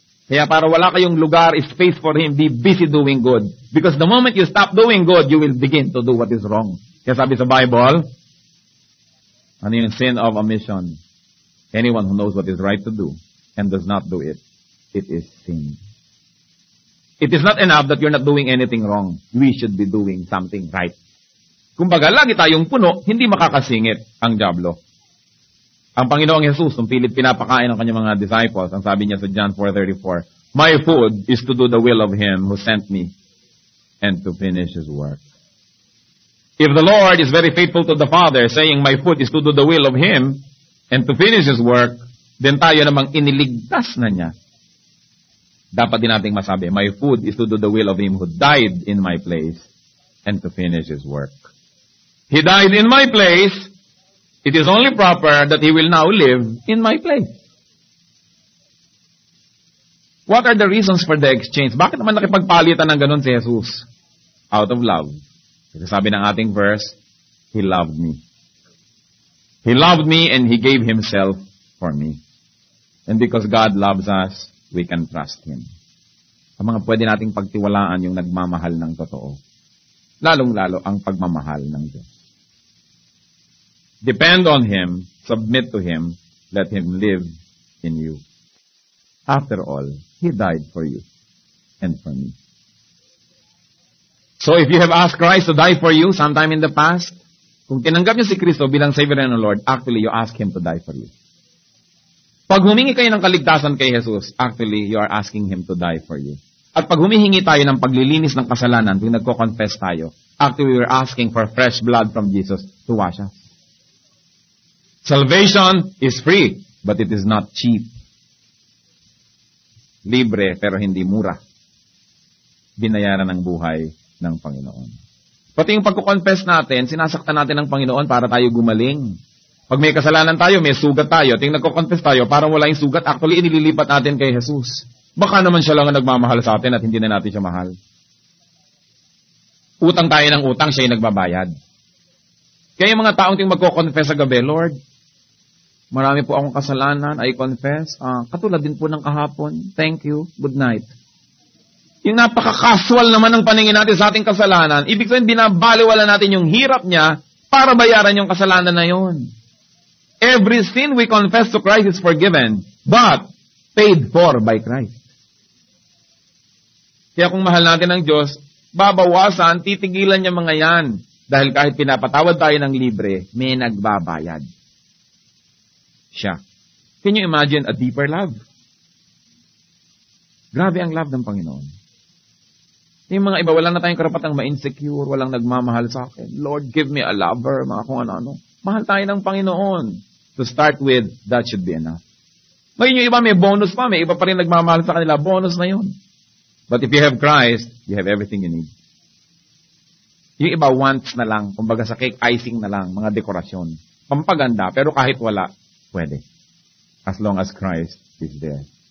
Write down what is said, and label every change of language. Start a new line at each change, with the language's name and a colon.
Filipino: Kaya para wala kayong lugar,
English: space for him, be busy doing good. Because the moment you stop doing good, you will begin to do what is wrong.
Filipino: Kaya sabi sa Bible, ano yung sin of omission?
English: Anyone who knows what is right to do and does not do it, it is sin. It is not enough that you're not doing anything wrong. We should be doing something right.
Filipino: Kumbaga, lagi tayong puno, hindi makakasingit ang dyablo. Ang Panginoong Jesus, nung pilit pinapakain ng kanyang mga disciples, ang sabi niya sa John 4:34,
English: "My food is to do the will of Him who sent me and to finish His work." If the Lord is very faithful to the Father, saying, "My food is to do the will of Him and to finish His work,"
Filipino: then tayo namang iniligtas na niya. Dapat din nating masabi,
English: "My food is to do the will of Him who died in my place and to finish His work." He died in my place. It is only proper that He will now live in my place. What are the reasons for the exchange?
Filipino: Bakit naman nakipagpalitan ng ganun si Jesus?
English: Out of love.
Filipino: Kasi sabi ng ating
English: verse, He loved me. He loved me and He gave Himself for me. And because God loves us, we can trust Him.
Filipino: Ang mga pwede nating pagtiwalaan yung nagmamahal ng totoo. Lalong-lalo ang pagmamahal ng Diyos.
English: Depend on Him, submit to Him, let Him live in you. After all, He died for you and for me. So if you have asked Christ to die for you sometime in the past,
Filipino: kung tinanggap niyo si Kristo bilang
English: Savior and Lord, actually you ask Him to die for you.
Filipino: Pag humingi kayo ng kaligtasan kay Jesus,
English: actually, you are asking Him to die for you.
Filipino: At pag humihingi tayo ng paglilinis ng kasalanan, tuwing nagko-confess tayo, actually,
English: we are asking for fresh blood from Jesus to wash us. Salvation is free, but it is not cheap.
Filipino: Libre, pero hindi mura. Binayaran ng buhay ng Panginoon. Pati yung pagko-confess natin, sinasaktan natin ng Panginoon para tayo gumaling. Pag may kasalanan tayo, may sugat tayo. Ting nagko-confess tayo, parang wala yung sugat. Actually, inililipat natin kay Jesus. Baka naman siya lang ang nagmamahal sa atin at hindi na natin siya mahal. Utang tayo ng utang, siya yung nagbabayad. Kaya yung mga taong ting magko-confess sa gabi, Lord, marami po akong kasalanan, I confess. Katulad din po ng kahapon.
English: Thank you. Good night.
Filipino: Yung napaka-casual naman ng paningin natin sa ating kasalanan, ibig sabihin, binabaliwala natin yung hirap niya para bayaran yung kasalanan na yun.
English: Every sin we confess to Christ is forgiven, but paid for by Christ.
Filipino: Kaya kung mahal natin ang Diyos, babawasan, titigilan niya mga yan. Dahil kahit pinapatawad tayo ng libre, may nagbabayad. Siya.
English: Can you imagine a deeper love?
Filipino: Grabe ang love ng Panginoon. Yung mga iba, wala na tayong karapatang ma-insecure, walang nagmamahal sa akin.
English: Lord, give me a lover,
Filipino: mga kung ano-ano. Mahal tayo ng Panginoon.
English: To start with, that should be enough.
Filipino: Ngayon yung iba may bonus pa, may iba pa rin nagmamahal sa kanila, bonus na yun.
English: But if you have Christ, you have everything you need.
Filipino: Yung iba wants na lang, kumbaga sa cake icing na lang, mga dekorasyon. Pampaganda, pero kahit wala, pwede.
English: As long as Christ is there.